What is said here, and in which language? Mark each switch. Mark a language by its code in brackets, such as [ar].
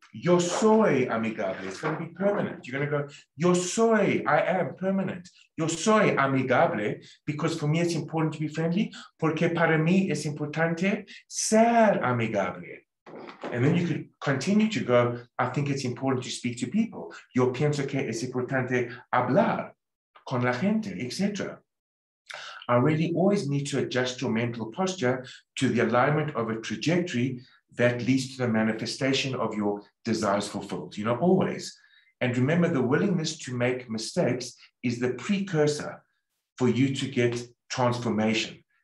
[es] Yo soy amigable. [en] It's going to be permanent. You're going to go, [es] yo soy, [en] I am permanent. [es] Yo soy amigable, [en] because for me it's important to be friendly, [es] porque para mí es importante ser amigable. [en] And then you could continue to go, I think it's important to speak to people. [es] Yo pienso que es importante hablar con la gente, etc. [en] I really always need to adjust your mental posture to the alignment of a trajectory that leads to the manifestation of your desires fulfilled, always. And remember, the willingness to make mistakes is the precursor for you to get transformation.